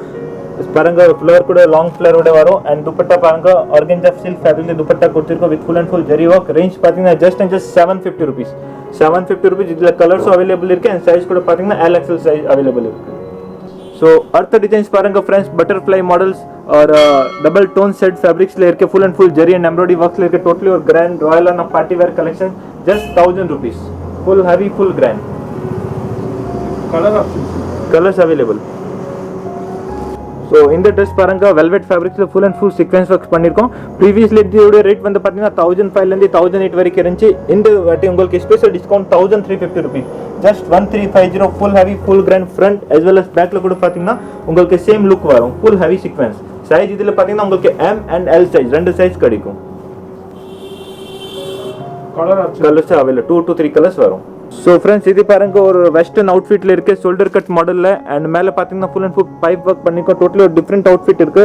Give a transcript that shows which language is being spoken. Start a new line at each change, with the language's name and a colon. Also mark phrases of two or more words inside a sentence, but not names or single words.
Tamil: பாருங்க, ஃப்ளவர் கூட
English: long flower
Tamil: வரும். அண்ட் துப்பட்டா பாருங்க,
English: organza silk fabric
Tamil: துப்பட்டா கொடுத்துருக்கோம்
English: with full and full zari work.
Tamil: ரேஞ்ச் பார்த்தீங்கன்னா
English: just 750 rupees. 750 rupees.
Tamil: இதில் கலர்ஸும் அவைலபிள் இருக்குது. அண்ட் சைஸ் கூட பார்த்தீங்கன்னா
English: LXL size available
Tamil: இருக்குது. ஸோ அடுத்த டிசைன்ஸ் பாருங்க ஃப்ரெண்ட்ஸ், பட்டர்ஃப்ளை மாடல்ஸ்
Hindi: और
English: double tone set fabrics
Hindi: ले के
English: full and full zari and embroidery works
Hindi: लेके टोटली और
English: grand royal and party wear collection. Just 1000 rupees. Full heavy full grand. Colors available.
Tamil: ஸோ இந்த ட்ரெஸ் பாருங்க,
English: velvet fabrics full and full sequence works
Tamil: பண்ணியிருக்கோம். ப்ரீவியஸ்லி இதோட ரேட் வந்து பார்த்தீங்கன்னா 1005லேருந்து 1008 வரைக்கும் இருந்துச்சு. இந்த வாட்டி உங்களுக்கு
English: special discount 1350 rupees.
Tamil: ஜஸ்ட் 1350.
English: full heavy full grand front as well as
Tamil: பேக்கில் கூட பார்த்தீங்கன்னா உங்களுக்கு
English: same look
Tamil: வரும்.
English: full heavy sequins.
Tamil: சைஸ் இதில் பார்த்தீங்கன்னா உங்களுக்கு
English: M and L size
Tamil: 2 சைஸ் கிடைக்கும்.
English: colors available 2 to 3 colors
Tamil: வரும்.
English: so friends,
Tamil: இது பாருங்க, ஒரு
English: western outfit
Tamil: இருக்கு,
English: shoulder cut model.
Tamil: அண்ட் மேலே பார்த்தீங்கன்னா
English: full and full pipe work
Tamil: பண்ணிருக்கோம். டோட்டலி ஒரு
English: different outfit
Tamil: இருக்கு.